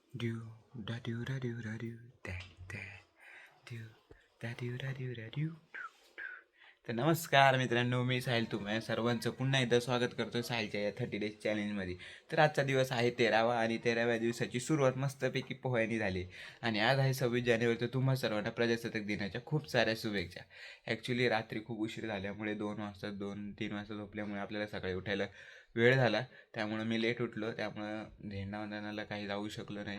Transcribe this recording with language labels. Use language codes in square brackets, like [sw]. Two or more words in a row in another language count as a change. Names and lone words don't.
[mr] do da do da do da do da da do da do da do da do. तर नमस्कार मित्रांनो, मी साहिल तुम्ही सर्वांचं पुन्हा एकदा स्वागत करतो साहिलच्या या 30 [en] days challengeमध्ये. [mr] तर आजचा दिवस आहे 13वा आणि 13व्या दिवसाची सुरुवात मस्तपैकी पोह्याने झाली आणि आज आहे 26 जानेवारी. तर तुम्हा सर्वांना प्रजासत्ताक दिनाच्या खूप साऱ्या शुभेच्छा. ॲक्च्युली रात्री खूप उशीर झाल्यामुळे 2-3 वाजता झोपल्यामुळे आपल्याला सकाळी उठायला वेळ झाला, त्यामुळं मी लेट उठलो, त्यामुळं झेंडावंदनाला काही जाऊ शकलो नाही.